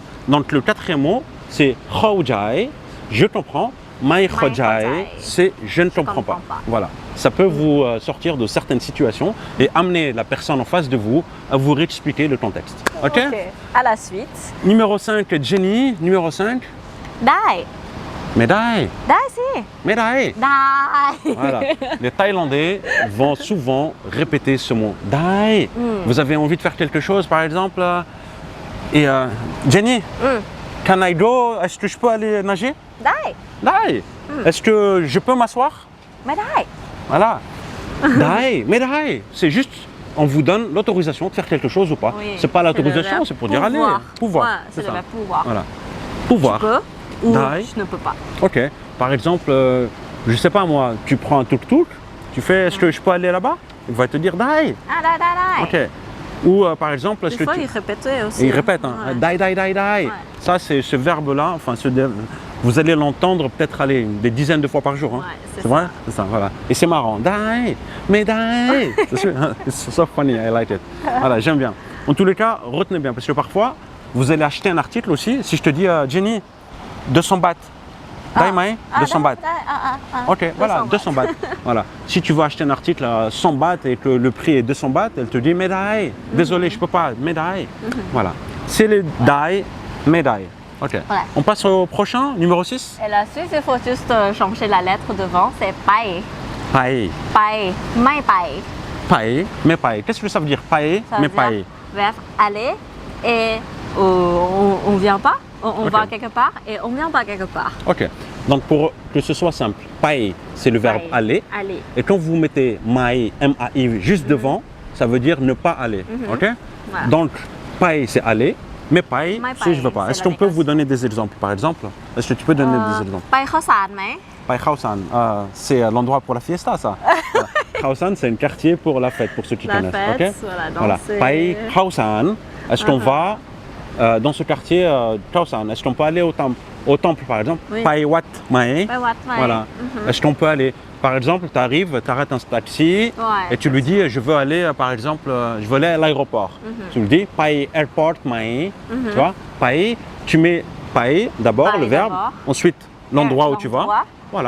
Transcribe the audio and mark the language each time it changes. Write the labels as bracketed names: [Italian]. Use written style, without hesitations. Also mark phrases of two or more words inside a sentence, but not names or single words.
[French] Donc le quatrième mot, c'est Khojai, je comprends. [Thai] ไม่ เข้าใจ, [French] Khojai, c'est je ne comprends pas. pas. Voilà. Ça peut vous sortir de certaines situations et amener la personne en face de vous à vous réexpliquer le contexte. Ok? À la suite. Numéro 5, Jenny. Numéro 5, [Thai] ได้ [French] médaille. [Thai] ได้สิ [French] Médaille. [Thai] ได้ [French] Voilà. Les Thaïlandais vont souvent répéter ce mot. Dai. Vous avez envie de faire quelque chose, par exemple. [English] Jenny, can I go? [French] Est-ce que je peux aller nager? [Thai] ได้ [French] Dai. Est-ce que je peux m'asseoir? [Thai] ไม่ได้ [French] Voilà. Dai. Médaille. C'est juste, on vous donne l'autorisation de faire quelque chose ou pas. Oui, C'est pas c'est le l'autorisation, verbe c'est pour dire aller. pouvoir. Pouvoir. Ouais, c'est le ça. verbe pouvoir. Voilà. Pouvoir. Je peux ou Dai. je ne peux pas. Ok. Par exemple, je sais pas moi, tu prends un tuk-tuk, tu fais est-ce que je peux aller là-bas? Il va te dire dai. [Thai] อ่ะได้ได้ได้ [French] Ok. Ou par exemple, est-ce Des que fois, tu... il répétait aussi. Et il répète, hein, Ouais. [Thai] ได้ ได้ ได้ ได้. [French] Ouais. Ça, c'est ce verbe-là, enfin, vous allez l'entendre peut-être aller des dizaines de fois par jour. Hein. Ouais, c'est C'est vrai? C'est ça, voilà. Et c'est marrant. [Thai] ได้ ไม่ได้. [English] C'est so funny, I like it. [French] Voilà, j'aime bien. En tous les cas, retenez bien, parce que parfois, vous allez acheter un article aussi. Si je te dis, Jenny, 200 bahts. [Thai] ได้ ไหม, [French] 200 bahts. [Thai] ได้อ่ะ [French] Ok, voilà, 200 bahts. Voilà. Si tu veux acheter un article à 100 bahts et que le prix est 200 bahts, elle te dit médaille. Désolé, je peux pas, médaille. Voilà. C'est les dai, médaille. Ok. Voilà. On passe au prochain, numéro 6. Et la suite, il faut juste changer la lettre devant. C'est ไป Paille. [Thai] ไปไม่ไป ไป ไม่ไป. [French] Qu'est-ce que ça veut dire paille, Ça mais veut dire paille? verbe aller et on vient pas. On Ok. va quelque part et on vient pas quelque part. Ok. Donc pour que ce soit simple, paille, c'est le verbe Paille. aller. Aller. Et quand vous mettez mai, M-A-I, juste devant, ça veut dire ne pas aller. Ok? Voilà. Donc, paille, c'est aller. [Thai] ไม่ไป, [French] Mais c'est je veux paille, pas. c'est Est-ce la qu'on peut vous négation. donner des exemples, par exemple? Est-ce que tu peux donner des exemples? [Thai] ไปข้าวสารไหม [French] Pai Khaosan, c'est l'endroit pour la fiesta, ça. Voilà. Khaosan, c'est un quartier pour la fête, pour ceux qui La connaissent. fête, ok? voilà, danser. Pai Khaosan, est-ce qu'on va dans ce quartier Khaosan? Est-ce qu'on peut aller au temple, par exemple? Oui. [Thai] ไป วัด ไหม. ไปวัดไหม [French] Voilà. Est-ce qu'on peut aller? Par exemple, tu arrives, tu arrêtes un taxi Ouais. et tu lui dis je veux aller, par exemple, je veux aller à l'aéroport. Tu lui dis [Thai] Pai Airport Mae. [French] Tu vois? Pai, tu mets Pai d'abord, Pai le verbe, d'abord. ensuite l'endroit où tu vas. L'endroit. Voilà.